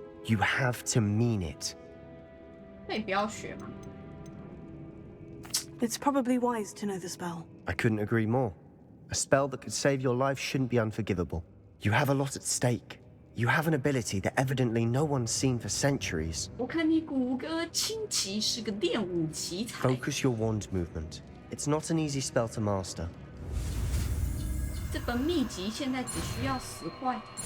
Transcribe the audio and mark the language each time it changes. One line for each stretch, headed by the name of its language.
English: You have to mean it.
Chinese: 那你不要学嘛。
English: It's probably wise to know the spell. I couldn't agree more. A spell that could save your life shouldn't be unforgivable. You have a lot at stake. You have an ability that evidently no one's seen for centuries.
Chinese: 我看你骨骼清奇，是个练武奇才。
English: Focus your wand movement. It's not an easy spell to master.
Chinese: 这本秘籍现在只需要10块。